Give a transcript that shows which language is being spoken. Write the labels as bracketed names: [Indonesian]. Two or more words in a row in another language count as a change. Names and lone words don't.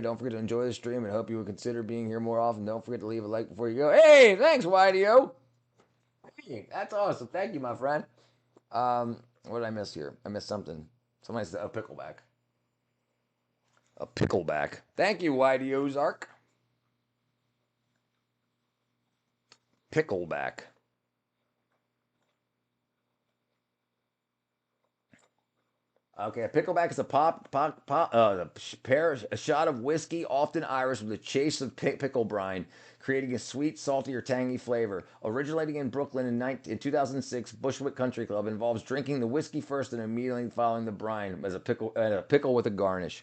[English] Don't forget to enjoy the stream, and hope you will consider being here more often. Don't forget to leave a like before you go. Hey, thanks, YDO. Hey, that's awesome. Thank you, my friend. What did I miss here? I missed something. Somebody said a pickleback. A pickleback. Thank you, YDO Zark. Pickleback. Okay, a pickleback is a shot of whiskey, often Irish, with a chase of pickle brine, creating a sweet, salty, or tangy flavor. Originating in Brooklyn in 2006, Bushwick Country Club, involves drinking the whiskey first and immediately following the brine as a pickle with a garnish.